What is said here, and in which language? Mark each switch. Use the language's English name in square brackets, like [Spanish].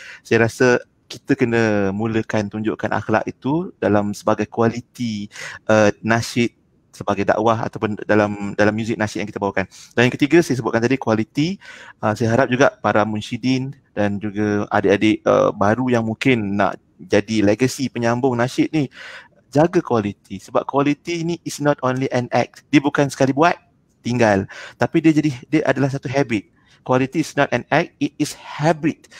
[Malay] Saya rasa kita kena mulakan tunjukkan akhlak itu dalam sebagai kualiti nasyid, sebagai dakwah ataupun dalam muzik nasyid yang kita bawakan. Dan yang ketiga saya sebutkan tadi, kualiti. Saya harap juga para munsyidin dan juga adik-adik baru yang mungkin nak jadi legacy penyambung nasyid ni, jaga kualiti. Sebab kualiti ni [English] is not only an act. [Malay] Dia bukan sekali buat tinggal, tapi dia adalah satu habit. [English] Quality is not an act, it is habit.